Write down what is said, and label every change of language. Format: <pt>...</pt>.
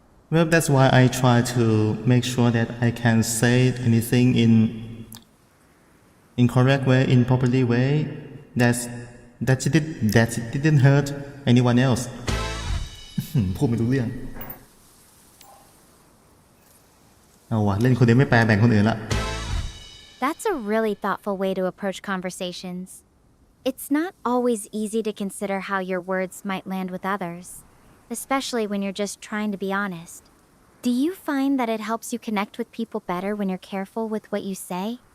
<en>Well, that's why I try to make sure that I can say anything in correct way, in properly way, that it didn't hurt anyone else.</en> <th>พูดไม่รู้เรื่องเอาวะเล่นคนเดียวไม่แปลแบ่งคนอื่นละ</th> <en>That's a really thoughtful way to approach conversations. It's not always easy to consider how your words might land with others, especially when you're just trying to be honest. Do you find that it helps you connect with people better when you're careful with what you say?</en>